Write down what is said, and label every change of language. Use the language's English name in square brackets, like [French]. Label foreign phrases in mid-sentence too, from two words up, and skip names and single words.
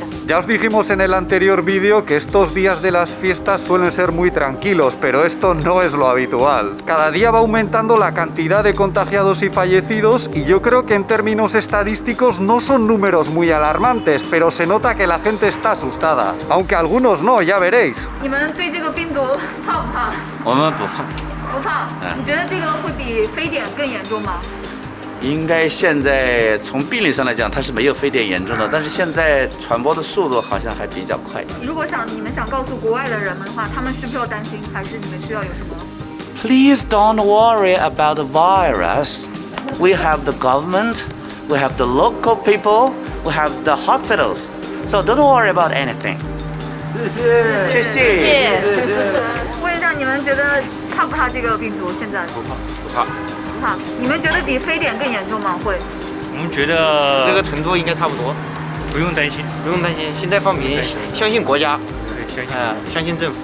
[Spanish] Ya os dijimos en el anterior vídeo que estos días de las fiestas suelen ser muy tranquilos, pero esto no es lo habitual. Cada día va aumentando la cantidad de contagiados y fallecidos y yo creo que en términos estadísticos no son números muy alarmantes, pero se nota que la gente está asustada. Aunque algunos no, ya veréis. [Chinese] 你们对这个病毒怕不怕？我们不怕，不怕。你觉得这个会比非典更严重吗？应该现在从病理上来讲，它是没有非典严重的，但是现在传播的速度好像还比较快。如果你们想告诉国外的人们的话，他们需不需要担心，还是你们需要有什么？ [English] Please don't worry about the virus. We have the government, we have the local people, we have the hospitals. So don't worry about anything. [Chinese] 谢谢。问一下，你们觉得怕不怕这个病毒？现在不怕，不怕。不怕。你们觉得比非典更严重吗？会？我们觉得这个程度应该差不多，不用担心，不用担心。现在放平，相信国家，相信政府。